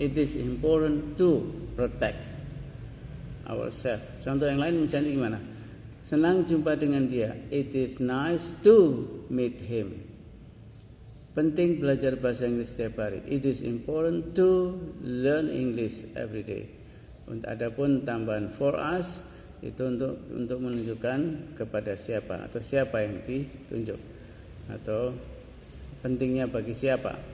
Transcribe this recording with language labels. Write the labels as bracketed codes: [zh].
[en] It is important to protect ourselves. [id] Contoh yang lain misalnya gimana? Senang jumpa dengan dia. [en] It is nice to meet him. [id] Penting belajar bahasa Inggris setiap hari. [en] It is important to learn English every day. [id] Adapun tambahan [en] for us [id] itu untuk menunjukkan kepada siapa atau siapa yang ditunjuk atau pentingnya bagi siapa.